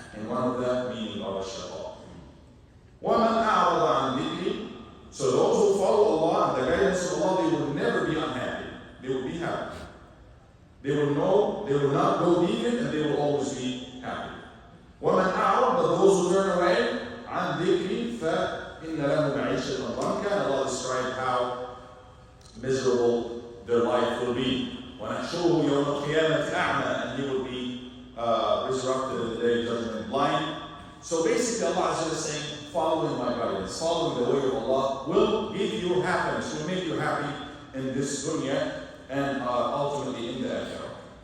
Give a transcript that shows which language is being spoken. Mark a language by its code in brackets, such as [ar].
[en] And one of the meaning of shaqa. [ar] وَمَنْ أَعْرَضَ عَنْ ذِكْرِي. [en] So those who follow Allah and the guidance of Allah, they will never be unhappy. They will be happy. They will not go deviant and they will always be happy. [ar] وَمَنْ أَعْرَض. [en] But those who turn away [ar] عَنْ ذِكْرِي فَإِنَّ لَهُ مَعِيشَةً ضَنْكًا. [en] Allah described how miserable their life will be. [ar] وَنَحْشُرُهُ يَوْمَ الْقِيَامَةِ أَعْمَى. [en] And he will be resurrected in the day of judgment blind. So basically Allah Azza wa Jalla is saying, following my guidance, following the way of Allah will give you happiness, will make you happy in this dunya and ultimately in the akhirah.